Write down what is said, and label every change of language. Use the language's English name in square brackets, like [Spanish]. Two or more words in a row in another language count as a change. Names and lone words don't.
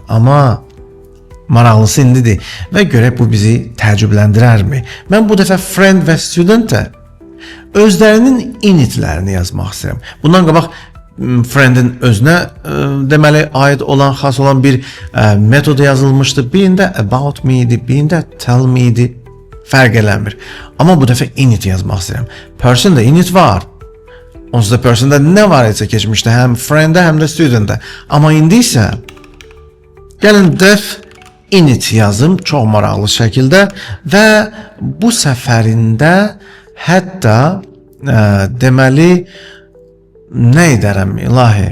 [Azerbaijani] Amma maraqlısı indidir və görək bu bizi təəccübləndirərmi? Mən bu dəfə friend və studentə özlərinin initlərini yazmaq istəyirəm. Bundan qabaq friendin özünə deməli aid olan, xas olan bir metod yazılmışdı. Birində [English] about me [Azerbaijani] idi, birində [English] tell me [Azerbaijani] idi. Fərq eləmir. Amma bu dəfə init yazmaq istəyirəm. Person'da init var. Onsuz da person'da nə var isə keçmişdə, həm frienddə, həm də studentdə. Amma indi isə gəlin [English] def init [Azerbaijani] yazım çox maraqlı şəkildə və bu səfərində hətta deməli nə edərəm ilahi?